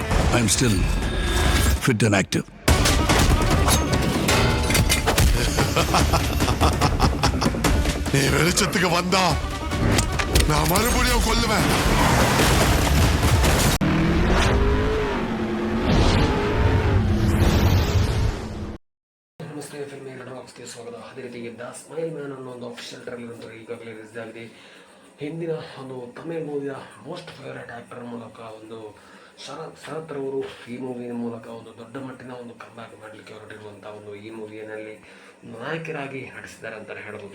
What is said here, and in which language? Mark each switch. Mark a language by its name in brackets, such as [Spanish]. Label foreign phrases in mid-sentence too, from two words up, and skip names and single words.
[English] I am still fit and active. [Tamil] நீ வெளிச்சத்துக்கு வந்தா நான் மறுபடியும் கொல்லுவேன். [Kannada] ನಮಸ್ತೆ, ಫಿಲ್ಮ್ ಬಾಕ್ಸ್ಗೆ ಸ್ವಾಗತ. ಅದೇ ರೀತಿಗೆ ದ ಸ್ಮೈಲ್ ಮ್ಯಾನ್ ಅನ್ನೋ ಒಂದು [English] official trailer [Kannada] ಅಂತೂ ಈಗಾಗಲೇ ರಿಲೀಸ್ ಆಗಿದೆ. ಹಿಂದಿನ ಒಂದು ತಮಿಳ್ ಮೂವಿಯ [English] most favourite actor [Kannada] ಮೂಲಕ ಒಂದು ಶರತ್ ರವರು ಈ ಮೂವಿಯ ಮೂಲಕ ಒಂದು ದೊಡ್ಡ ಮಟ್ಟಿನ ಒಂದು ಕಂಬ್ಯಾಕ್ ಮಾಡಲಿಕ್ಕೆ ಹೊರಟಿರುವಂಥ ಒಂದು ಈ ಮೂವಿಯಲ್ಲಿ ನಾಯಕರಾಗಿ ನಟಿಸಿದ್ದಾರೆ ಅಂತಲೇ ಹೇಳ್ಬೋದು.